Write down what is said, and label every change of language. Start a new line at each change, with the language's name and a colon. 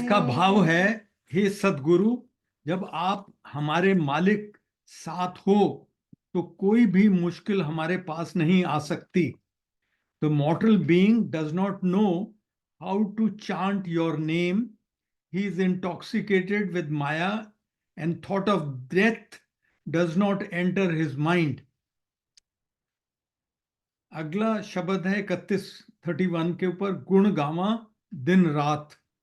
Hindi: इसका भाव है, हे सद्गुरु, जब आप हमारे मालिक साथ हो तो कोई भी मुश्किल हमारे पास नहीं आ सकती।
English: The mortal being does not know how to chant your name. He is intoxicated with Maya, and thought of death does not enter his mind.
Hindi: अगला शब्द है 31 के ऊपर, गुण गावा दिन रात।